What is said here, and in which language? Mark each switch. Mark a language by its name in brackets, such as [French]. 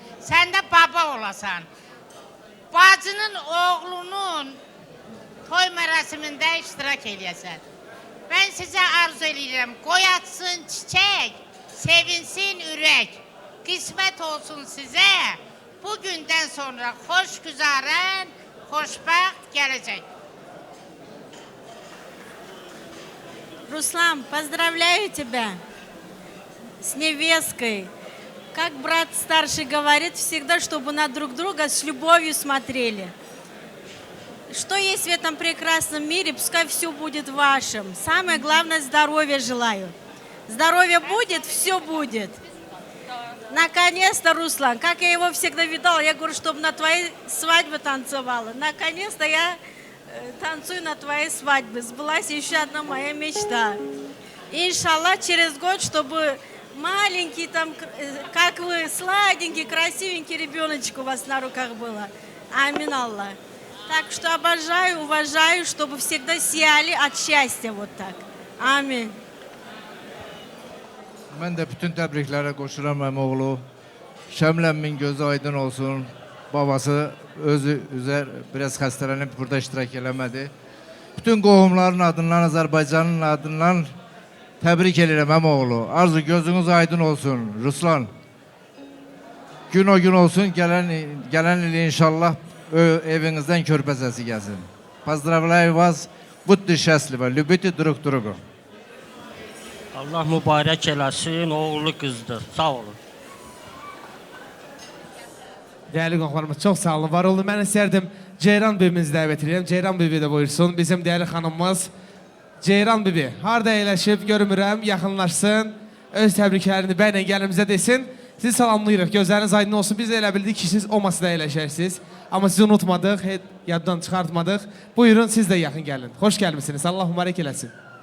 [Azerbaijani] Sən də baba olasan. Bacının oğlunun toy mərasimində iştirak eləyəsən. Mən sizə arzu edirəm, qoy atsın çiçək, sevinsin ürək. Qismət olsun sizə, bugündən sonra xoşgüzarən, xoşbəxt gələcək. [Russian] Руслан, поздравляю тебя с невесткой. Как брат старший говорит, всегда, чтобы на друг друга с любовью смотрели. Что есть в этом прекрасном мире, пускай все будет вашим. Самое главное, здоровья желаю. Здоровье будет, все будет. Наконец-то, Руслан, как я его всегда видала, я говорю, чтобы на твоей свадьбе танцевала. Наконец-то я танцую на твоей свадьбе. Сбылась еще одна моя мечта. Иншаллах, через год, чтобы маленький, там, как вы, сладенький, красивенький ребеночек у вас на руках было. Амин Аллах. Так что обожаю, уважаю, чтобы всегда сияли от счастья вот так. Амин. [Turkish] Ben de bütün tebriklere koşuram oğlu. Şemlenmin gözü aydın olsun. [Azerbaijani] Babası özü üzer biraz hastalanıp burada iştirak eləmədi. Bütün qohumların adından, Azərbaycanın adından təbrik edirəm oğlu. Arzu gözünüz aydın olsun Ruslan. Gün o gün olsun, gələn il inşallah evinizdən körpə səsi gəlsin. [Russian] Pozdravляю вас, будьте счастливы, любите друг друга. [Azerbaijani] Allah mübarək eləsin, oğlu qızdır. Sağ olun. Değerli qonaqlarımız çox sağ olun, var olun. Mən istərdim Ceyran bibimizi dəvət edirəm. Ceyran bibi də buyursun. Bizim değerli xanımımız Ceyran bibi. Harda əyləşib görmürəm, yaxınlaşsın. Öz təbriklərini bəylə gəlimizə desin. Sizi salamlayırıq. Gözləriniz aydın olsun. Biz də elə bildik ki, siz o masada əyləşərsiniz. Amma sizi unutmadıq, yaddan çıxartmadıq. Buyurun, siz də yaxın gəlin. Xoş gəlmişsiniz. Allah mübarək eləsin.